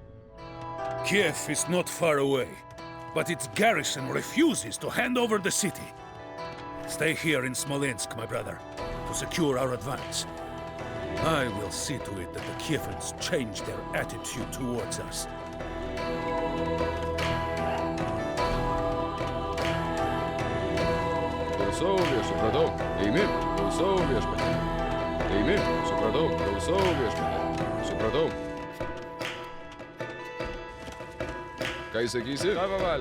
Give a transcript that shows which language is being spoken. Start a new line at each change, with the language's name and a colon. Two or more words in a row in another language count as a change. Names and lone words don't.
English: Kiev is not far away, but its garrison refuses to hand over the city. Stay here in Smolensk, my brother, to secure our advance. I will see to it that the Kievans change their attitude towards us.
Lithuanian: Eimi, supratau, klausau viešpatie, supratau. Ką įsakysi? Tavo valia.